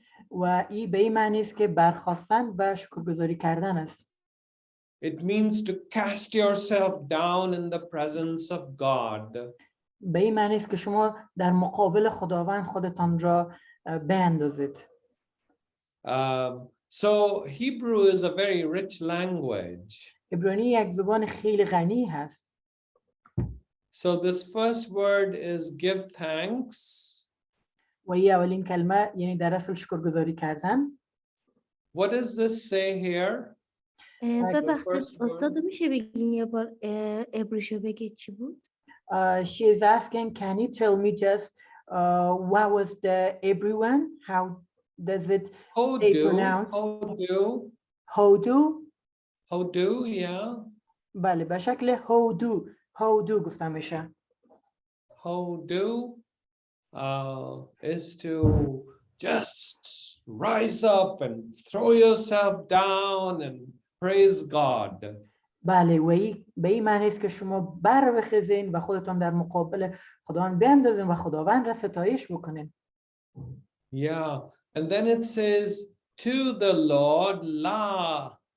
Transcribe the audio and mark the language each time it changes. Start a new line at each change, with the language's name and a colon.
Persian: و این به این معنی است که برخاستن و شکرگزاری کردن است.
English: It means to cast yourself down in the presence of God.
Persian: به این معنی است که شما در مقابل خداوند خودتان را بیاندازید.
English: So Hebrew is a very rich language.
Persian: عبرانی یک زبان خیلی غنی هست.
English: So this first word is give thanks.
Persian: و این اولین کلمه یعنی در اصل شکرگزاری کردن.
English: What does this say here?
Persian: ببخشید استاد میشه بگین یه بار عبریشو بگید چی بود؟
English: She is asking, can you tell me just what was the Hebrew one? How does it say pronounced?
Hebrew: Hodu. Hodu.
English: How do, yeah.
Persian: بله به شکل how do گفته میشه.
English: How do is to just rise up and throw yourself down and praise God.
Persian: بله به این معنی است که شما بخیزین و خودتون در مقابل خداوند بیندازین و خداوند را ستایش بکنین.
English: Yeah, and then it says to the Lord la.